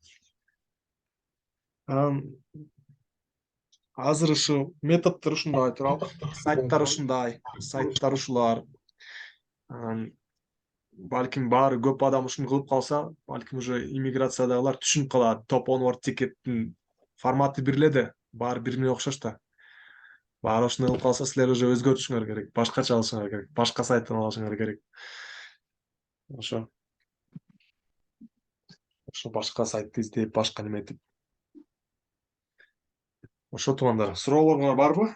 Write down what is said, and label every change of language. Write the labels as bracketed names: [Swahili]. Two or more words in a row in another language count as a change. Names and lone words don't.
[Kyrgyz] Азыр ушу методдор ушундай туурабы? Сайттар ушулар. Балким баары көп адам ушуну кылып калса, балким уже иммиграциядагылар түшүнүп калат. Top [English] onward tickеттин [Kyrgyz] форматы бир эле да, баары бирине окшош да. Баары ушуну кылып калса, силер уже өзгөртүшүңөр керек, башкача алышыңар керек, башка сайттан алышыңар керек. Ошо башка сайтты издеп, башка неметип. Ошо туугандар, суроолоруңар барбы?